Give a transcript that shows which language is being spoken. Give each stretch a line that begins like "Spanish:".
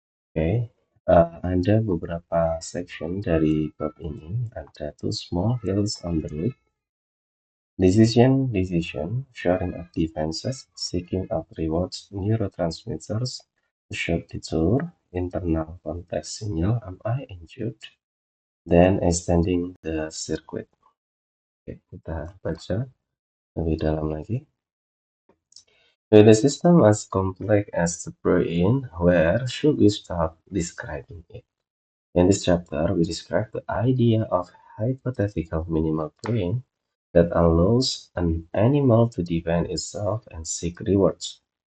Indonesian: Oke, ada beberapa section dari bab ini.
English: Ada two small hills on the road. Decision, shoring up defenses, seeking out rewards, neurotransmitters, short detour, internal context signal, am I injured? Then extending the circuit.
Indonesian: Oke, kita baca lebih dalam lagi.
English: With a system as complex as the brain, where should we start describing it? In this chapter, we describe the idea of hypothetical minimal brain that allows an animal to defend itself and seek rewards.